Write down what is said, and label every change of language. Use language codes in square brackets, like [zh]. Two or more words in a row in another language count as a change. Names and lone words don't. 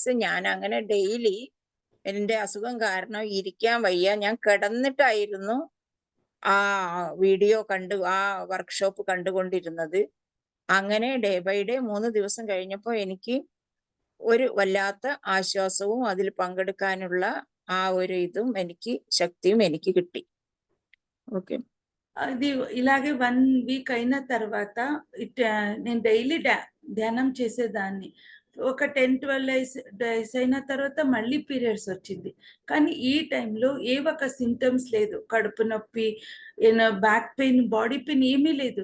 [ml] ഞാൻ അങ്ങനെ ഡെയിലി എന്റെ അസുഖം കാരണം ഇരിക്കാൻ വയ്യ, ഞാൻ കിടന്നിട്ടായിരുന്നു ആ വീഡിയോ ആ വർക്ക്ഷോപ്പ് കണ്ടുകൊണ്ടിരുന്നത്. അങ്ങനെ [en] day by day [ml] 3 ദിവസം കഴിഞ്ഞപ്പോൾ എനിക്ക് ഒരു വല്ലാത്ത ആശ്വാസവും അതിൽ പങ്കെടുക്കാനുള്ള ആ ഒരു ഇതും എനിക്ക് ശക്തിയും എനിക്ക് കിട്ടി. [te] ఓకే. అది ఇలాగే 1 వీక్ అయిన తర్వాత నేను డైలీ ధ్యానం చేసేదాన్ని. ఒక 10-12 డేస్ అయిన తర్వాత మళ్ళీ పీరియడ్స్ వచ్చింది. కానీ ఈ టైంలో ఏ ఒక సింటమ్స్ లేదు. కడుపు నొప్పి, [en] back pain, body pain [te] ఏమీ లేదు.